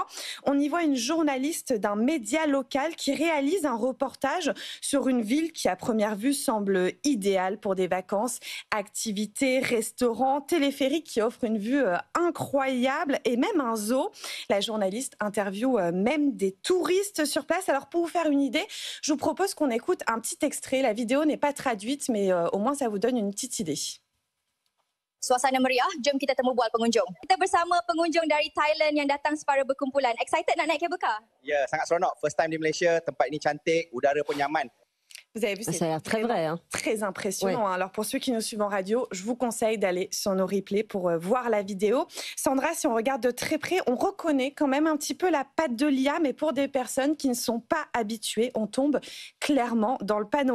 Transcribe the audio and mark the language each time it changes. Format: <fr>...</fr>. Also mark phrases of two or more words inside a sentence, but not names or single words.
<fr>On y voit une journaliste d'un média local qui réalise un reportage sur une ville qui, à première vue, semble idéale pour des vacances, activités, restaurants, téléphériques qui offrent une vue incroyable et même un zoo. La journaliste interviewe même des touristes sur place. Alors, pour vous faire une idée, je vous propose qu'on écoute un petit extrait. La vidéo n'est pas traduite, mais au moins ça vous donne une petite idée.</fr> <ms>Suasana meriah, jom kita temu bual pengunjung. Kita bersama pengunjung dari Thailand yang datang secara berkumpulan. Excited nak naik</ms> <en>cable car?</en> <ms>Ya, sangat seronok.</ms> <en>First time</en> <ms>di Malaysia, tempat ini cantik, udara pun nyaman.</ms> <fr>Vous avez vu, Ça a l'air très vrai, hein. Très impressionnant. Ouais. Alors pour ceux qui nous suivent en radio, je vous conseille d'aller sur nos replays pour voir la vidéo. Sandra, si on regarde de très près, on reconnaît quand même un petit peu la patte de l'IA, mais pour des personnes qui ne sont pas habituées, on tombe clairement dans le panneau.</fr>